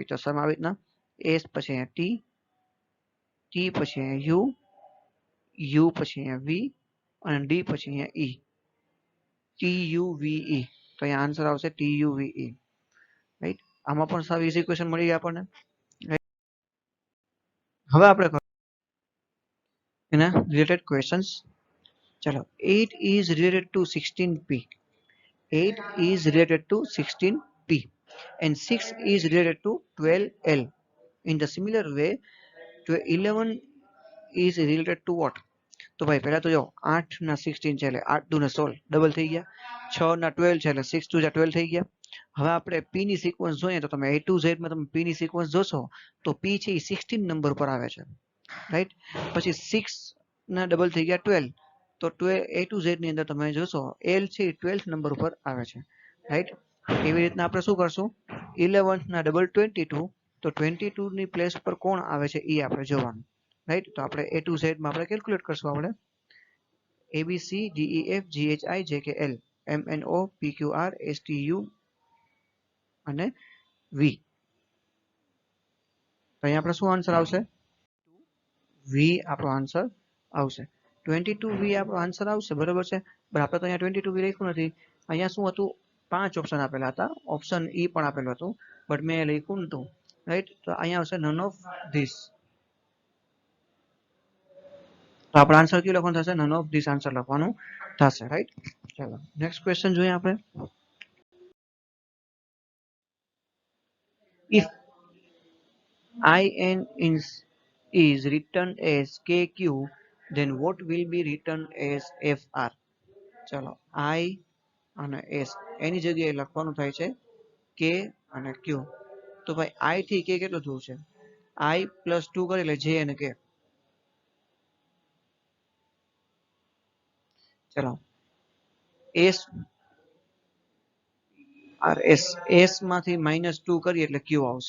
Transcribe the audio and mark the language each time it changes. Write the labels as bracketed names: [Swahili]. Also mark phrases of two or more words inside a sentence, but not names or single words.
[Gujarati] તો સમ આવી રીતના એસ પછી અહીંયા ટી, ટી પછી અહીંયા યુ, યુ પછી અહીંયા વી અને ડી પછી અહીંયા ઈ. ટી યુ વી ઈ. તો અહીંયા આન્સર આવશે ટી યુ વી ઈ, રાઈટ. આમાં પણ સાવ ઈઝી ક્વેશ્ચન મળી ગયા આપણને. હવે આપણે એના રિલેટેડ ક્વેશ્ચન્સ. [English] ચલો, 8 is related to 16p. 8 is related to 16p and 6 is related to 12l. In the similar way, 11 is related to what? [Gujarati] તો ભાઈ પહેલા તો જો 8 ના 16 છે એટલે 8 દુ ને 16 ડબલ થઈ ગયા. 6 ના 12 છે એટલે 6 2 12 થઈ ગયા. હવે આપણે p ની સિક્વન્સ જોઈએ તો તમે [English] A to Z [Gujarati] માં તમે p ની સિક્વન્સ જોશો તો p છે એ 16 નંબર પર આવે છે, રાઈટ. પછી 6 ના ડબલ થઈ ગયા 12. તો 12 [English] A to Z [Gujarati] ની અંદર તમે જોશો L છે એ 12th નંબર ઉપર આવે છે, રાઈટ. એવી રીતના આપણે શું કરશું? 11 ના ડબલ 22. તો 22 ની પ્લેસ પર કોણ આવે છે એ આપણે જોવાનું, રાઈટ. તો આપણે [English] A to Z [Gujarati] માં આપણે કેલ્ક્યુલેટ કરશું. આપણે A B C D E F G H I J K L M N O P Q R S T U અને V. તો અહીંયા આપણે શું આન્સર આવશે? વી આપણો આન્સર આવશે. 22V આપણો આન્સર આવશે, બરોબર છે. પણ આપણે તો અહીંયા 22V લખ્યું નથી. અહીંયા શું હતું? 5 ઓપ્શન આપેલા હતા. ઓપ્શન ઈ પણ આપેલું હતું, બટ મેં લખ્યું નતું. રાઈટ, તો અહીંયા આવશે [English] none of this. [Gujarati] તો આપણો આન્સર કયું લખવાનું થશે? [English] none of this [Gujarati] આન્સર લખવાનું થશે. રાઈટ, ચાલો નેક્સ્ટ ક્વેશ્ચન જોઈએ આપણે. [English] If IN is written as KQ, then what will be written as FR? [Gujarati] ચલો, I અને S એની જગ્યાએ લખવાનું થાય છે K અને Q. તો ભાઈ I થી K કેટલું થયું છે? I + 2 કરી એટલે J અને K. ચલો, S માંથી -2 કરીએ એટલે Q આવશે.